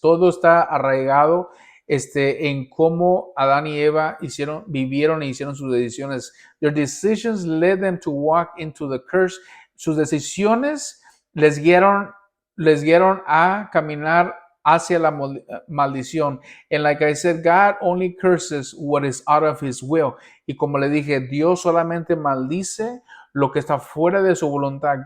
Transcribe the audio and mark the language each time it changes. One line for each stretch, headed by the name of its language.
Spanish: Todo está arraigado en cómo Adán y Eva vivieron e hicieron sus decisiones.
English: Their decisions led them to walk into the curse.
Spanish: Sus decisiones les guiaron a caminar hacia la maldición.
English: And like I said, God only curses what is out of his will.
Spanish: Y como le dije, Dios solamente maldice lo que está fuera de su voluntad.